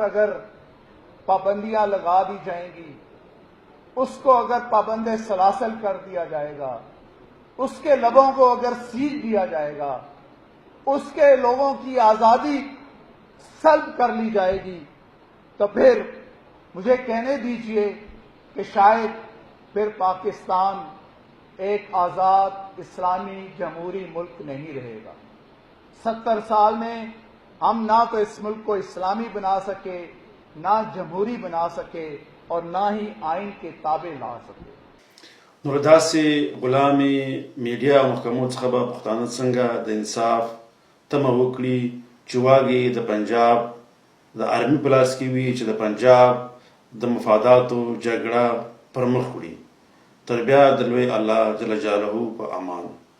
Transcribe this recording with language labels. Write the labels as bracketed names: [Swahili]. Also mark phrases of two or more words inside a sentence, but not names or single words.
[Urdu] اگر پابندیاں لگا دی جائیں گی, اس کو اگر پابند سلاسل کر دیا جائے گا, اس کے لبوں کو اگر سیل دیا جائے گا, اس کے لوگوں کی آزادی سلب کر لی جائے گی, تو پھر مجھے کہنے دیجئے کہ شاید پھر پاکستان ایک آزاد اسلامی جمہوری ملک نہیں رہے گا. 70 سال میں ہم نہ تو اس ملک کو اسلامی بنا سکے, نہ جمہوری بنا سکے, اور نہ ہی آئین کے تابع لا سکے. [Pashto] نو داسې غلامي میډیا او محکمو څخه به پښتانه څنګه د انصاف تمه وکړي چې واګې د پنجاب د آرمي په لاس کې وي چې د پنجاب د مفاداتو جګړه پر مخ وړي. تر بیا د لوی الله [Arabic] جل جلاله [Pashto] په امان.